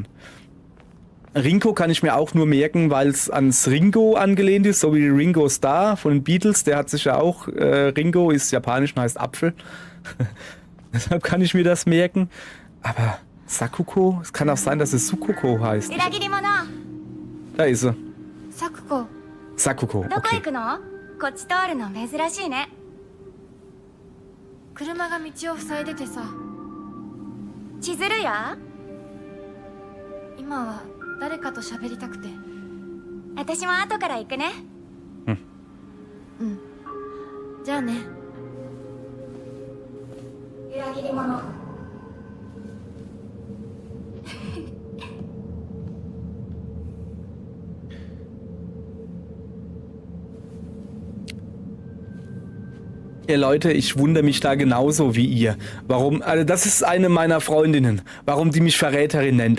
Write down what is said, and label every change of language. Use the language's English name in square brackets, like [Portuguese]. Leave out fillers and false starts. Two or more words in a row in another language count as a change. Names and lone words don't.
[German] Ringo kann ich mir auch nur merken, weil es ans Ringo angelehnt ist, so wie Ringo Starr von den Beatles. Der hat sich ja auch, Ringo ist japanisch und heißt Apfel. Deshalb kann ich mir das merken. Aber Sakuko, es kann auch sein, dass es Sukoko heißt. Da ist sie. [Japanese] サクコ Sakuko, どこ行 okay. くの？こっち通るの珍しいね。車が道を塞いでてさ、千鶴や？今は誰かと喋りたくて。私も後から行くね。じゃあね。裏切り者。 [German] Ihr Leute, ich wundere mich da genauso wie ihr. Warum, also das ist eine meiner Freundinnen. Warum die mich Verräterin nennt.